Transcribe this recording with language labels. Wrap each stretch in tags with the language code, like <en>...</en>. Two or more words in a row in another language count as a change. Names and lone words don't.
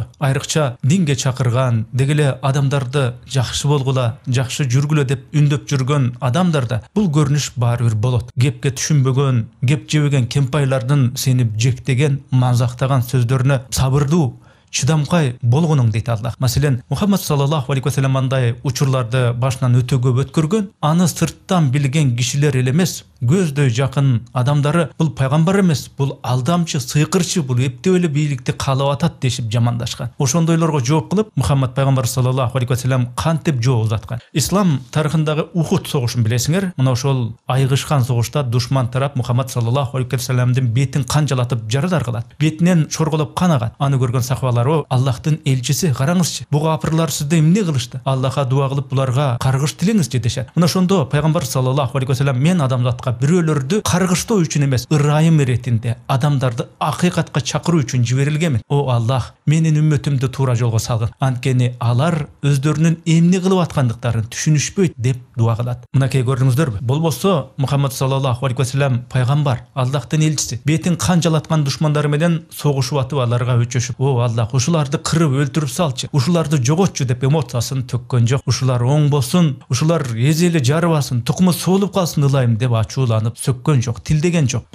<ky>Айрыкча динге чакырган, дегеле адамдарды жакшы болгула, жакшы жүргүлө деп үндөп жүргөн адамдарда бул көрүнүш баары бир болот. Кепке түшүнбөгөн, кеп жебеген кемпайлардын сени жектеген, мазактаган сөздөрүнө сабырдуу, чыдамкай болгонуң дейт Аллах. Маселен, Мухаммад</ky> <ar>صلى الله عليه وسلم</ar> <ky>андай учурларды башынан өтө көп өткөргөн, аны сырттан билген кишилер эле эмес, көздөй жакын адамдары бул пайгамбар эмес, бул алдамчы, сыйкырчы, бул эптеп эле бийликти каалап атат дешип жамандашкан. Ошондойлорго жооп кылып, Мухаммад пайгамбар</ky> <ar>صلى الله عليه وسلم</ar> <ky>кантип жооп узаткан. Ислам тарыхындагы Ухуд согушун билесиңер. Мына ошол айгышкан согушта душман тарап Мухаммад</ky> <ar>صلى الله عليه وسلم</ar> <ky>бетин канжалатып жарадар кылат. Бетинен чорголоп кан агат. Аны көргөн сахабалар: "Аллахтын элчиси, караңызчы, бу капырлар сизде эмне кылышты? Аллахка дуа кылып буларга каргыш тилеңизчи" дешет. Мына ошондо пайгамбар</ky> <ar>صلى الله عليه وسلم</ar> <ky>мен адамзатка бирөөлөрдү каргыштоо үчүн эмес, ырайым иретинде адамдарды акыйкатка чакыруу үчүн жиберилгенмин. О Аллах, менин үммөтүмдү туура жолго салгын. Анткени алар өздөрүнүн эмне кылып аткандыктарын түшүнүшпөйт деп дуа кылат. Мынакей көрдүңүздөрбү? Болбосо Мухаммад</ky> <ar>صلى الله عليه وسلم</ar> <ky>пайгамбар, Аллахтын элчиси, бетин канжалаткан душмандары менен согушуп атып аларга өчөшүп: "О Аллах, ушуларды кырып өлтүрүп салчы, ушуларды жоготчу" деп эмоциясын төккөн жок. Ушулар оңбосун, ушулар эзели жарыбасын, тукуму соолуп калсын ылайым деп ачууланып сөккөн жок, тилдеген жок.</ky>